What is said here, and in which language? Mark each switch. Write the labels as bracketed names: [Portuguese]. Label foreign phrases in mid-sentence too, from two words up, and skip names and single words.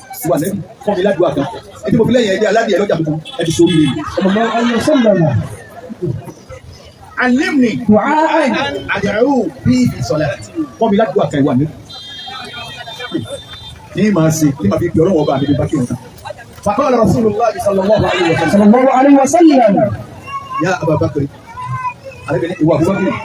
[Yoruba] Wà lẹ́nu, kọ́ mi ládùúgbò kan. Ẹ ti mo fi lẹ́yìn ẹgbẹ́ aládìẹ lọ́jà tuntun, ẹ ti sórí rẹ̀. [Arabic] صلى الله عليه وسلم. "Allimni دعاء. أدعو به في صلاتي." [Yoruba] Kọ́ mi ládùúgbò kan ìwà mi. Ní màá ṣe, ní màá fi pe Ọlọ́run ọba mi bí bá kí n ta. [Arabic] فقال رسول الله صلى الله عليه وسلم. صلى الله عليه وسلم. "يا أبا بكر." [Yoruba] Àlẹ́ bẹ̀rẹ̀ ìwà Abu Bakr.